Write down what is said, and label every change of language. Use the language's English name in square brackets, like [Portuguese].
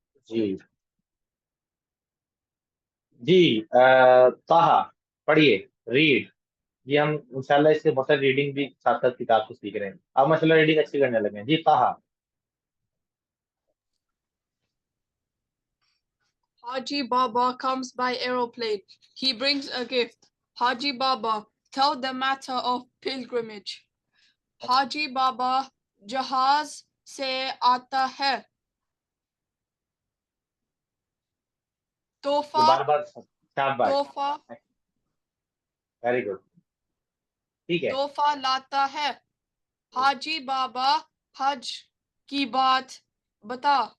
[Hindi] जी। जी। ताहा, पढ़िए, रीड। ये हम इंशाल्लाह इससे बहुत सारी रीडिंग भी साथ साथ किताब से सीख रहे हैं। अब माशाल्लाह रीडिंग अच्छी करने लगे हैं। जी, ताहा। [English] Haji Baba comes by aeroplane. He brings a gift. Haji Baba, tell the matter of pilgrimage. [Hindi] Haji Baba, जहाज से आता है. ये तोहफा बार बार शाबाश, तोहफा वेरी गुड, ठीक है। तोहफा लाता है. हाजी बाबा, हज की बात बता.